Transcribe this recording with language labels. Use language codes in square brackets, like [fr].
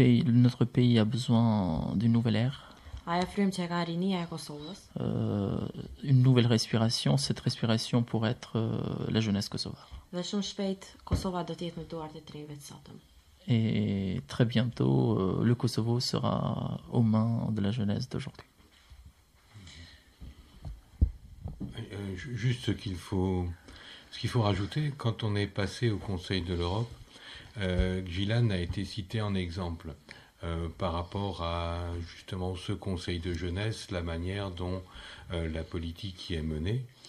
[fr] Notre pays a besoin d'une nouvelle ère. [sq] Ajo frymë që ka rinia e Kosovës. [fr] Une nouvelle respiration, cette respiration pourrait être la jeunesse kosovare. [sq] Dhe shumë shpejt Kosova do të jetë në duart e të rinjve të sotëm. [fr] Et très bientôt, le Kosovo sera aux mains de la jeunesse d'aujourd'hui. Juste ce qu'il faut rajouter, quand on est passé au Conseil de l'Europe, Gjilan a été cité en exemple par rapport à justement ce Conseil de jeunesse, la manière dont la politique y est menée.